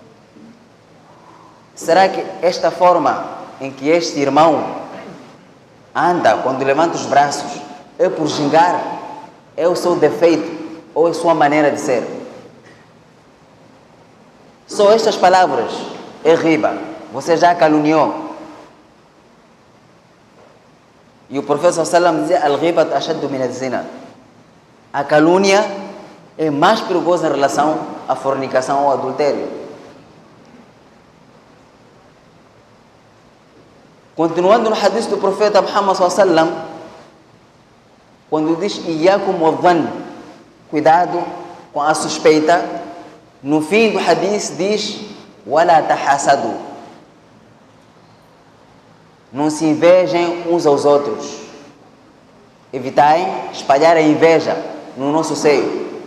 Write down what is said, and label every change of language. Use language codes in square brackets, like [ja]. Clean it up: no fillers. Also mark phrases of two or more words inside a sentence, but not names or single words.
[pt] Será que esta forma em que este irmão anda quando levanta os braços é por gingar? É o seu defeito ou é sua maneira de ser? Só estas palavras é riba. Você já caluniou. E o professor sallam dizia: [ar] الغيبة أشد من الزنا. [pt] A calúnia é mais perigosa em relação à fornicação ou adultério. Continuando no hadith do profeta Muhammad sallam, quando diz [ar] إياكم والظن, [pt] cuidado com a suspeita, no fim do hadith diz [ar] ولا تحاسدوا, [pt] não se invejem uns aos outros. Evitai espalhar a inveja no nosso seio.